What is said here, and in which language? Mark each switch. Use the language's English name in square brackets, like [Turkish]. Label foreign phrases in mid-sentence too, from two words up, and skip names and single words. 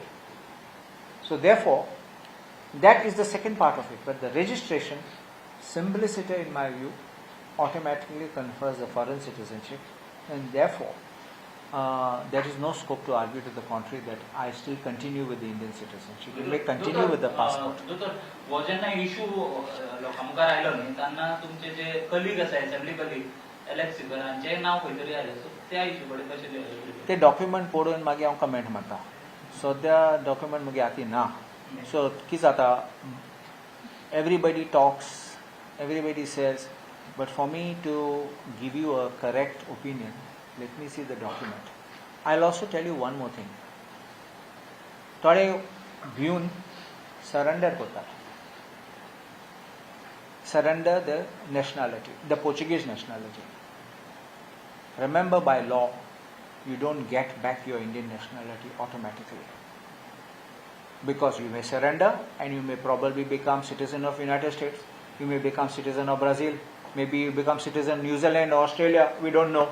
[English] So therefore, that is the second part of it. But the registration, simplicity in my view, automatically confers the foreign citizenship, and therefore there is no scope to argue to the contrary that I still continue with the Indian citizenship. We may continue with the passport. [Konkani] हो जेन्ना इशू लोकां मुखार आयलो न्ही तेन्ना तुमचे जे कलीग आसा [English] assembly colleague [Konkani] एलेक्स सिगरांचे नांव खंय तरी आयलें सो त्या इशू कडेन कशें देवलें ते डॉक्युमेंट पळोवन मागीर हांव कमेंट मारता. सद्या डॉक्युमेंट मागीर हाती ना. सो कितें जाता, [English] everybody talks, everybody says, but for me to give you a correct opinion, let me see the document. I'll also tell you one more thing. [Konkani] थोडे भिवन surrender करतात. [English] Surrender the nationality, the Portuguese nationality. Remember, by law, you don't get back your Indian nationality automatically. Because you may surrender and you may probably become citizen of United States, you may become citizen of Brazil, maybe you become citizen of New Zealand or Australia, we don't know.